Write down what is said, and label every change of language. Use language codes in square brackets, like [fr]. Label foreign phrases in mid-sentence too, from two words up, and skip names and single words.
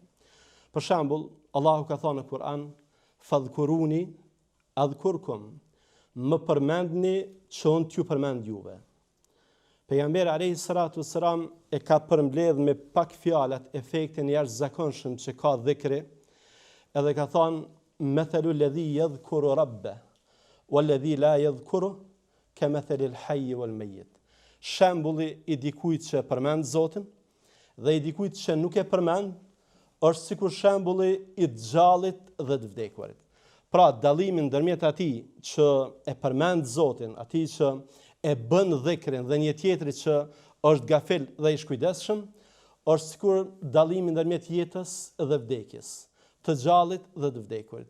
[sq] Për shembull, Allahu ka thënë në Kur'an: [ar] "فاذكروني أذكركم", [sq] më përmendni që unë t'ju përmend juve. Pejgamberi [ar] عليه الصلاة والسلام [sq] e ka përmbledh me pak fjalat efektin jashtëzakonshëm që ka dhikri, edhe ka thënë: [ar] "مثل الذي يذكر ربه والذي لا يذكر كمثل الحي والميت." [sq] Shembulli i dikujt që përmend Zotin dhe i dikujt që nuk e përmend është sikur shembulli i gjallët dhe të vdekurit. Pra, dallimi ndërmjet atij që e përmend Zotin, atij që e bën dhikrin dhe një tjetri që është gafil dhe i shkujdesshëm, është sikur dallimi ndërmjet jetës dhe vdekjes, të gjallit dhe të vdekurit.